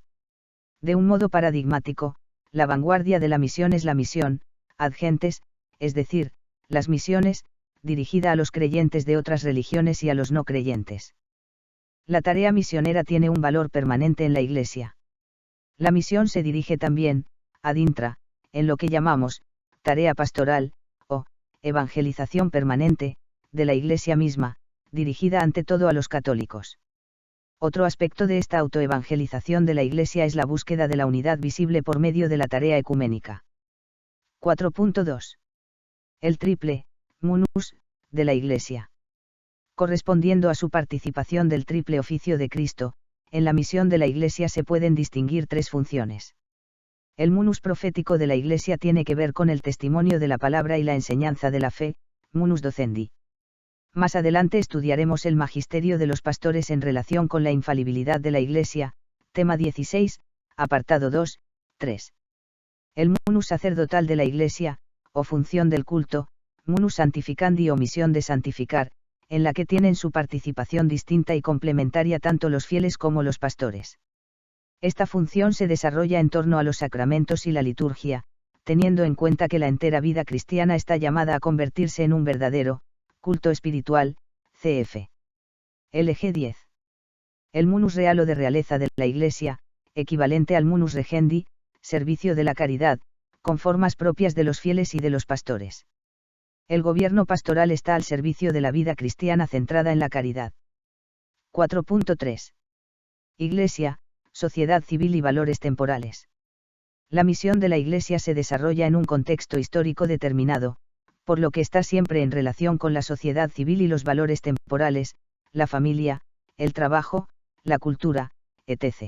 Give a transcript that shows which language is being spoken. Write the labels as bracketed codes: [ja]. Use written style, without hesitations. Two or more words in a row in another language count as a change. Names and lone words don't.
[es] De un modo paradigmático, la vanguardia de la misión es la misión [la] ad gentes, [es] es decir, las misiones, dirigida a los creyentes de otras religiones y a los no creyentes. La tarea misionera tiene un valor permanente en la Iglesia. La misión se dirige también, [la] ad intra, [es] en lo que llamamos, tarea pastoral, o, evangelización permanente, de la Iglesia misma, dirigida ante todo a los católicos. Otro aspecto de esta autoevangelización de la Iglesia es la búsqueda de la unidad visible por medio de la tarea ecuménica. 4.2. El triple, munus, de la Iglesia. Correspondiendo a su participación del triple oficio de Cristo, en la misión de la Iglesia se pueden distinguir tres funciones. El munus profético de la Iglesia tiene que ver con el testimonio de la palabra y la enseñanza de la fe, [la] munus docendi. [es] Más adelante estudiaremos el magisterio de los pastores en relación con la infalibilidad de la Iglesia, tema 16, apartado 2, 3. El munus sacerdotal de la Iglesia, o función del culto, [la] munus santificandi [es] o misión de santificar, en la que tienen su participación distinta y complementaria tanto los fieles como los pastores. Esta función se desarrolla en torno a los sacramentos y la liturgia, teniendo en cuenta que la entera vida cristiana está llamada a convertirse en un verdadero culto espiritual, cf. LG 10. El munus real o de realeza de la Iglesia, equivalente al [la] munus regendi, [es] servicio de la caridad, con formas propias de los fieles y de los pastores. El gobierno pastoral está al servicio de la vida cristiana centrada en la caridad. 4.3. Iglesia, sociedad civil y valores temporales. La misión de la Iglesia se desarrolla en un contexto histórico determinado, por lo que está siempre en relación con la sociedad civil y los valores temporales, la familia, el trabajo, la cultura, etc.